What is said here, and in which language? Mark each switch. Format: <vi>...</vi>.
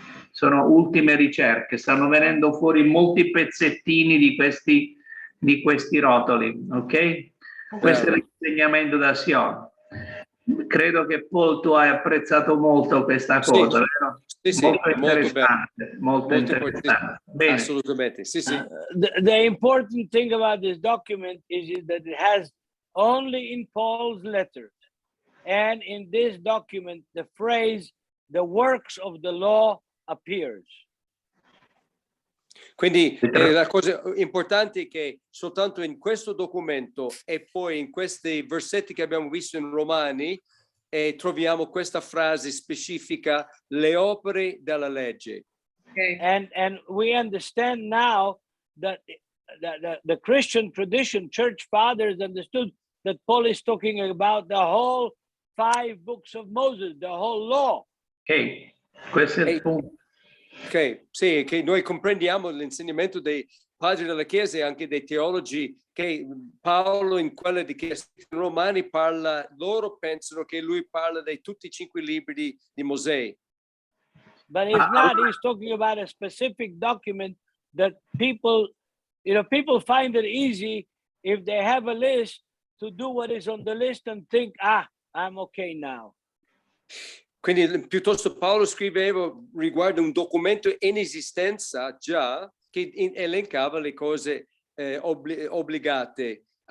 <it>Sono ultime ricerche, stanno venendo fuori molti pezzettini di questi rotoli, ok? Questo è l'insegnamento da Sion. Credo che Paul tu hai apprezzato molto questa cosa, vero? Sì, molto interessante, molto interessante. Bene. Assolutamente, sì, sì.</it> <en>The important thing about this document is that it has only in Paul's letters, and in this document the phrase "the works of the law" appears.</en> <it>Quindi la cosa importante è che soltanto in questo documento e poi in questi versetti che abbiamo visto in Romani troviamo questa frase specifica, le opere della legge.</it> <en>Okay. And we understand now that the Christian tradition, church fathers understood that Paul is talking about the whole 5 books of Moses, the whole law.</en> <it>Ok, questo è il punto. Ok, sì, che noi comprendiamo l'insegnamento dei padri della Chiesa e anche dei teologi che Paolo in quella di Chiesa Romani parla, loro pensano che lui parla di tutti i 5 libri di Mosè.</it> <en>But he's talking about a specific document that people find it easy if they have a list to do what is on the list and think, I'm okay now.</en> <it>Quindi piuttosto Paolo scriveva riguardo un documento in esistenza già che elencava le cose obbligate.</it>